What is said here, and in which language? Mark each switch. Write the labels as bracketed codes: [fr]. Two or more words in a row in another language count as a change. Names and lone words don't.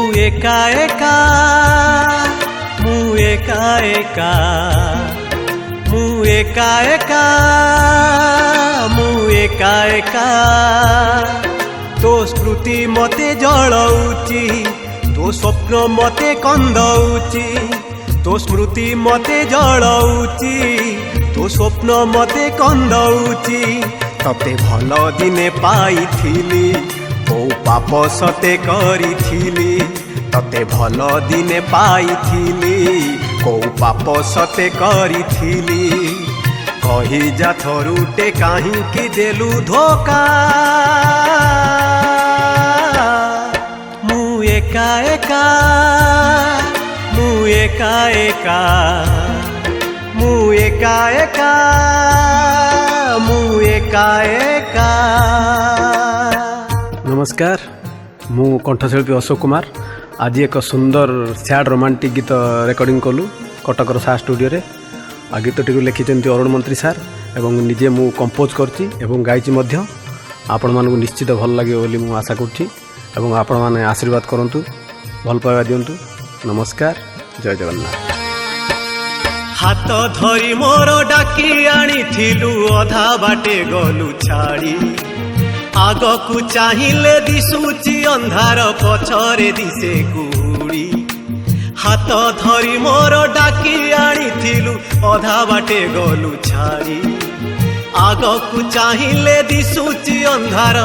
[or] ଏକା ଏକା ମୁଁ ଏକା ଏକା ମୁଁ ଏକା ଏକା ମୁଁ ଏକା ଏକା ତୋ ସ୍ମୃତି ମତେ ଜଳଉଛି ତୋ ସ୍ୱପ୍ନ ମତେ କନ୍ଦଉଛି ତୋ ସ୍ମୃତି ମତେ ଜଳଉଛି ତୋ ସ୍ୱପ୍ନ ମତେ କନ୍ଦଉଛି ତତେ ଭଲ ଦିନେ ପାଇଥିଲି ଓ ପାପ ସତେ କରିଥିଲି ତତେ ଭଲ ଦିନେ ପାଇଥିଲି କୋ ପାପ ସତେ କରିଥିଲି କହି ଯା ଥରୁଟେ କାହିଁକି ଦେଲୁ ଧୋକା ମୁଁ ଏକା ଏକା ମୁଁ ଏକା ଏକା ମୁଁ ଏକା ଏକା ମୁଁ ଏକା ଏକା। ନମସ୍କାର, ମୁଁ କଣ୍ଠଶିଳ୍ପୀ ଅଶୋକ କୁମାର। ଆଜି ଏକ ସୁନ୍ଦର [en] sad romantic [or] ଗୀତ ରେକର୍ଡିଂ କଲୁ କଟକର ସା ଷ୍ଟୁଡିଓ ରେ। ଆ ଗୀତଟି କୁ ଲେଖିଛନ୍ତି ଅରୁଣ ମନ୍ତ୍ରୀ ସାର ଏବଂ ନିଜେ ମୁଁ କମ୍ପୋଜ କରୁଛି ଏବଂ ଗାଉଛି ମଧ୍ୟ। ଆପଣ ମାନଙ୍କୁ ନିଶ୍ଚିତ ଭଲ ଲାଗେ ବୋଲି ମୁଁ ଆଶା କରୁଛି ଏବଂ ଆପଣ ମାନେ ଆଶୀର୍ବାଦ କରନ୍ତୁ, ଭଲ ପାଇବା ଦିଅନ୍ତୁ। नमस्कार, ଜୟ ଜଗନ୍ନାଥ। ହାତ ଧରି ମୋର ଡାକି ଆଣିଥିଲୁ ଅଧା ବାଟେ ଗଲୁ ଛାଡ଼ି ଆଗକୁ ଚାହିଁଲେ ଦିଶୁଛି ଅନ୍ଧାର ପଛରେ ଦିଶେ କୁଡ଼ି ହାତ ଧରି ମୋର ଡାକି ଆଣିଥିଲୁ ଅଧା ବାଟେ ଗଲୁ ଛାଡ଼ି ଆଗକୁ ଚାହିଁଲେ ଦିଶୁଛି ଅନ୍ଧାର